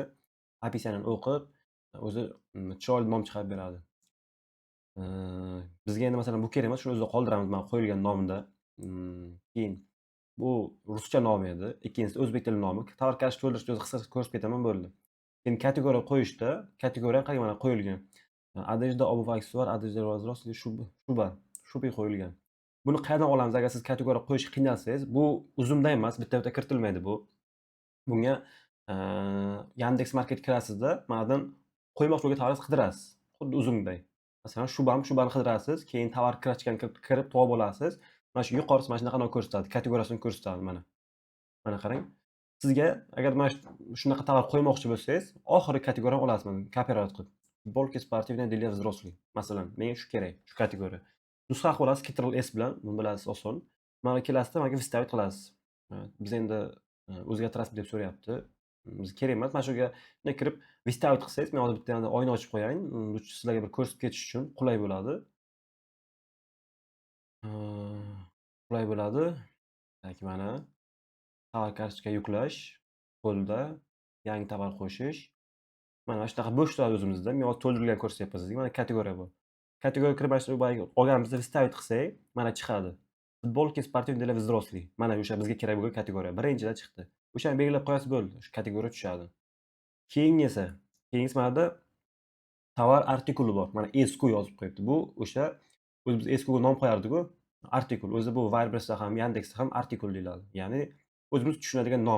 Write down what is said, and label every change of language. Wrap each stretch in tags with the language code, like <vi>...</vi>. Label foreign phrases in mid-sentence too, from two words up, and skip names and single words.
<uz>Описаниеni o'qib, o'zi chiroyli nom chiqarib beradi. Bizga endi masalan bu kerak emas, shuni o'zida qoldiramiz mana qo'yilgan nomida. Keyin bu ruscha nomi edi. Ikkinchisi o'zbek tili nomi. Tovar kartochka to'ldirishni o'zi qisqa ko'rsatib ketaman, bo'ldi. Endi kategoriya qo'yishda, kategoriya qarang mana qo'yilgan.</uz> <ru>Одежда, обувь, аксессуар, одежда взрослых,</ru> <uz>shuba qo'yilgan. Buni qayerdan olamiz agar siz kategoriya qo'yishga qiynalsangiz, bu uzumdan emas, bitta-bitta kiritilmaydi bu. Bunga, Yandex Market kirasizda, mana buyoqdan qo'ymoqchi bo'lgan tovaringizni qidirasiz. Xuddi uzumday. Masalan, shubani qidirasiz, keyin tovar kartochkani kirib topib olasiz. Mana shu yuqorisi mana shunaqa ko'rsatadi, kategoriyasini ko'rsatadi mana. Mana qarang. Sizga agar mana shunaqa tovar qo'ymoqchi bo'lsangiz, oxirgi kategoriyani olasiz mana copyright qilib.</uz> <ru>Футболки спортивные для взрослых.</ru> <uz>Masalan, menga shu kerak, shu kategoriya. Nusxa qilib olasiz Ctrl+S bilan, buni bilasiz oson. Mana kelasizda mana выставить qilasiz. Biz endi o'zgartirasiz deb so'rayapti. Bizga kerak emas. Mana shu yerga bunday kirib выставить qilsangiz, men hozir bitta oyna ochib qo'yayin, sizlarga bir ko'rsatib ketish uchun qulay bo'ladi. Qulay bo'ladi. Tak mana tovar kartochka yuklash, qo'lda yangi tovar qo'shish. Mana shunaqa bo'sh turadi o'zimizda. Men hozir to'ldirilgan ko'rsatyapman sizga. Mana kategoriya bor. Kategoriyaga kirib mana shu boyagi olganimizda выставить qilsak, mana chiqadi.</uz> <ru>Futbolki спортивный для взрослых.</ru> <uz>Mana o'sha bizga kerak bo'lgan kategoriya. Birinchida chiqdi. O'shani belgilab qo'yasiz bo'ldi. Shu kategoriya tushadi. Keyingisi mana yerda tovar artikuli bor. Mana esku yozib qo'yibdi. Bu o'sha o'zimiz eskuga nom qo'yardik-ku. Artikul. O'zi bu Wildberriesda ham, Yandexda ham artikul deyiladi. Ya'ni o'zimiz tushunadigan nom.</uz>